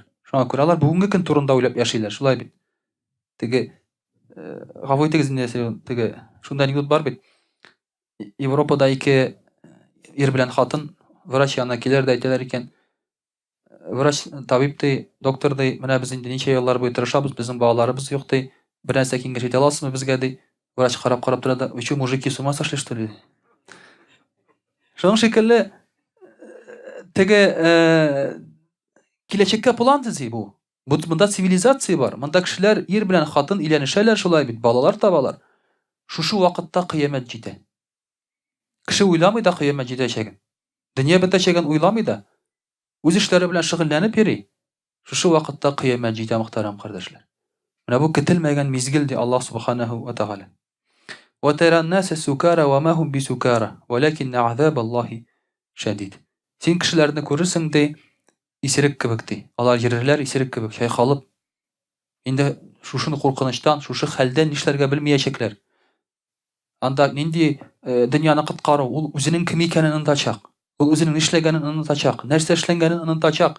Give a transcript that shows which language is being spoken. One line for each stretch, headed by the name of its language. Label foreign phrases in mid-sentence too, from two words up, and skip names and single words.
Tatar: Шуңа күрә алар бүгенге көн турында уйлап яшиләр, шулай бит. Теге гафу итегез инде, теге шундай анекдот бар бит. Европада ике ир белән хатын врач янына киләр дә әйтәләр икән, врач, табиб ди, доктор ди, менә без инде ничә еллар буе тырышабыз, безнең балаларыбыз юк ди, бер нәрсә киңәш итә аласызмы безгә ди. Врач карап тора да,
Russian: "Вы что, мужики, с ума сошли, что ли?"
Tatar: Шуның шикелле теге киләчәккә план төзи бу. Монда цивилизация бар. Монда кешеләр ир белән хатын өйләнешәләр, шулай бит, балалар табалар. Шушы вакытта кыямәт җитә. Кеше уйламый да кыямәт җитәчәген. Дөнья бетәчәген уйламый да. Үз эшләре белән шөгыльләнеп йөри. Шушы вакытта кыямәт җитә, мөхтәрәм кардәшләр. Менә бу көтелмәгән мизгел ди
Arabic: الله سبحانه وتعالى. وترى الناس سكارى وما هم بسكارى ولكن عذاب الله شديد.
Tatar: Син кешеләрне күрерсең ди, исерек кебек ди. Алар йөрерләр исерек кебек, чайкалып. Инде шушыны куркынычтан, шушы хәлдән нишләргә белмәячәкләр. Анда нинди дөньяны коткару, ул үзенең кем икәнен онытачак. Ул үзенең нишләгәнен онытачак, нәрсә эшләнгәнен онытачак.